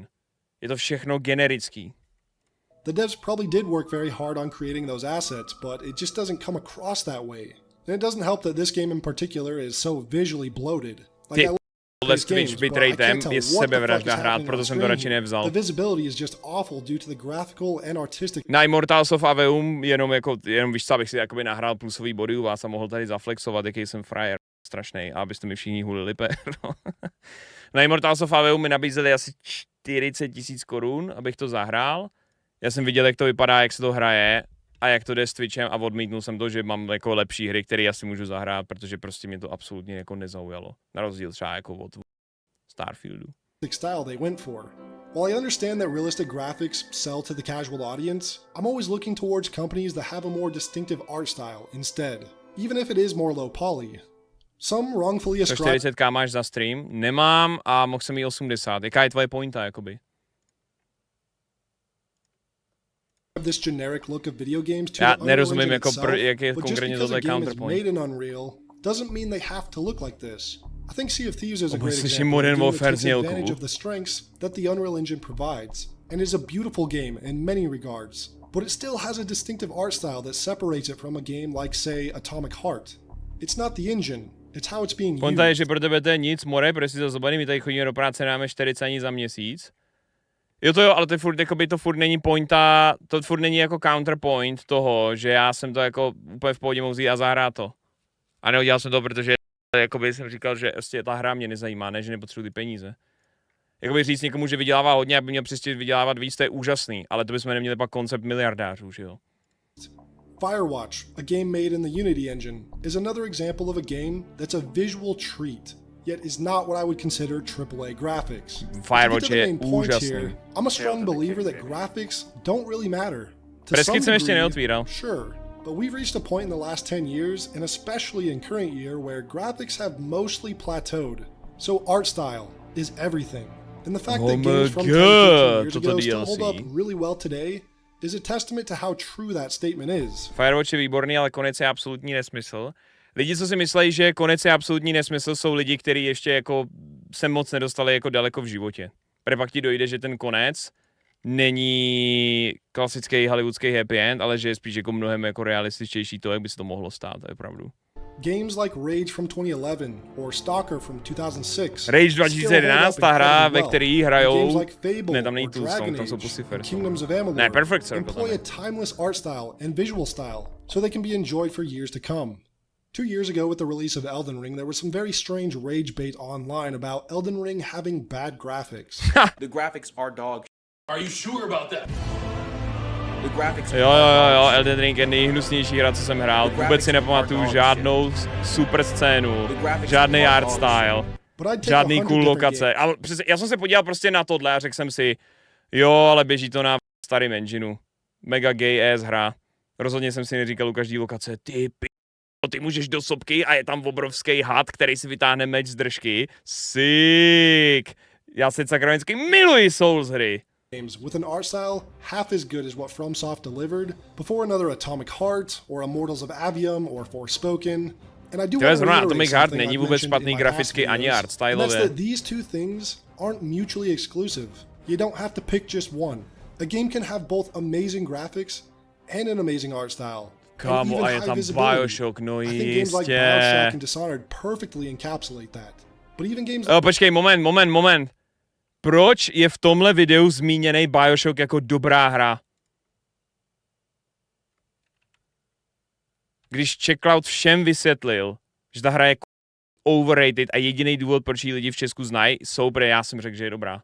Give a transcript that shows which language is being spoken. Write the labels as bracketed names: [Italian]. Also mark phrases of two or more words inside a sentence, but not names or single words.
[Czech] Je to všechno generický. [English] The devs probably did work very hard on creating those assets, but it just doesn't come across that way. And it doesn't help that this game in particular is so visually bloated. Like [Czech] Let's Twitch bitratem je sebevražda hrát, proto jsem to radši nevzal. [English] The visibility is just awful due to the graphical and artistic. [Czech] Na Immortals of Aveum jenom víš co, abych si jakoby nahrál plusový body u vás a mohl tady zaflexovat, jaký jsem frajer strašnej, a abyste mi všichni hulili no. Na Immortals of Aveum mi nabízeli asi 40 000 korun, abych to zahrál. Já jsem viděl, jak to vypadá, jak se to hraje a jak to jde s Twitchem a odmítnul jsem to, že mám jako lepší hry, které asi můžu zahrát, protože prostě mě to absolutně jako nezaujalo. Na rozdíl třeba jako od Starfieldu. [English] Style they went for. While I understand that realistic graphics sell to the casual audience, I'm always looking towards companies that have a more distinctive art style instead, even if it is more low poly. Some wrongfully ascribe [Czech] 40k máš za stream? Nemám a mohl jsem jí 80. Jaká je tvoje pointa, jakoby? [English] this generic look of video games to [Czech] Já [English] the [Czech] nerozumím, [English] Unreal [Czech] jako [English] Engine [Czech] jak je [English] itself, but just [Czech] konkrétně [English] because [Czech] tohle [English] a game is counterpoint. made in Unreal doesn't mean they have to look like this. I think Sea of Thieves is a great [Czech] slyším [English] example [Czech] Modern [English] of a game that [Czech] Warfare [English] takes [Czech] znělku. [English] advantage of the strengths that the Unreal Engine provides, and is a beautiful game in many regards, but it still has a distinctive art style that separates it from a game like, say, Atomic Heart. It's not the engine, it's how it's being [Czech] Pointa je, [English] used. [Czech] že pro tebe to je nic, more, protože jsi zazobaný, my tady chodíme do práce, dáme 40 ani za měsíc. Jo to jo, ale to furt, jakoby, to furt není pointa, to furt není jako counterpoint toho, že já jsem to jako úplně v pohodě mohl vzít a zahrát to. A neudělal jsem to, protože jakoby jsem říkal, že prostě ta hra mě nezajímá, ne, že nepotřebuji ty peníze. Jakoby říct někomu, že vydělává hodně, aby měl přestět vydělávat víc, to je úžasný, ale to bychom neměli pak koncept miliardářů, že jo. [English] Firewatch, a game made in the Unity engine, is another example of a game that's a visual treat, yet is not what I would consider AAA graphics. [Czech] Firewatch je úžasný. [English] I'm a strong believer that graphics don't really matter. [Czech] To Presky [English] some [Czech] jsem ještě [English] degree, [Czech] neotvíral. [English] sure, but we've reached a point in the last 10 years, and especially in current year, where graphics have mostly plateaued. So art style is everything. And the fact that games from 10, 15 years ago still hold up really well today is a testament to how true that statement is. [Czech] Firewatch je výborný, ale konec je absolutní nesmysl. Lidi, co si myslí, že konec je absolutní nesmysl, jsou lidi, kteří ještě jako se moc nedostali jako daleko v životě. Protože pak ti dojde, že ten konec není klasický hollywoodský [English] happy end, [Czech] ale že je spíš jako mnohem jako realističtější to, jak by se to mohlo stát, to je pravdu. [English] Games like Rage from 2011 or Stalker from 2006. [Czech] Rage 2011, ta hra, ve který hrajou, ne, tam není tu song, tam jsou Pussyfers. Ne, Perfect Circle tam [English] employ [Czech] je. [English] a timeless art style and visual style, so they can be enjoyed for years to come. 2 years ago with the release of Elden Ring, there was some very strange rage bait online about Elden Ring having bad graphics. The graphics are dog. Are you sure about that? The graphics [Czech] Jo, Elden Ring je nejhnusnější hra, co jsem hrál. Vůbec si nepamatuju žádnou super scénu, žádný [English] art style, [Czech] žádný cool lokace. Ale já jsem se podíval prostě na tohle a řekl jsem si, jo, ale běží to na starým engineu. [English] Mega gay ass [Czech] hra. Rozhodně jsem si neříkal u každý lokace, ty můžeš do sopky a je tam obrovský had, který si vytáhne meč z držky. Sick! Já si sakramensky miluji Souls hry. [English] Games with an art style half as good as what FromSoft delivered before another Atomic Heart or Immortals of Avium or Forspoken. And I do want to reiterate [Czech] Atomic Heart [English] something [Czech] není [English] I've [Czech] vůbec [English] mentioned [Czech] špatný [English] in my past [Czech] graficky ani [English] videos, [Czech] art [English] and that's [Czech] styleově. [English] that these two things aren't mutually exclusive. You don't have to pick just one. A game can have both amazing graphics and an amazing art style. [Czech] Kámo, a je tam Bioshock, no [English] I think games like [Czech] jistě. [English] Bioshock and Dishonored perfectly encapsulate that. But even games [Czech] Počkej, moment. Proč je v tomhle videu zmíněný Bioshock jako dobrá hra? Když Checkloud všem vysvětlil, že ta hra je overrated a jediný důvod, proč ji lidi v Česku znají, jsou, protože já jsem řekl, že je dobrá.